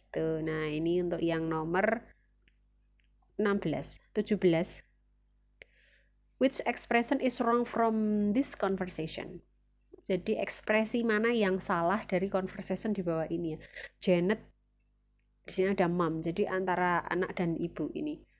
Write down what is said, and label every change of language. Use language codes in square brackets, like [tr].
[id] Tuh, nah ini untuk yang nomor 16, 17. [en] Which expression is wrong from this conversation? [id] Jadi ekspresi mana yang salah dari conversation di bawah ini ya? Janet, di sini ada mom. Jadi antara anak dan ibu ini.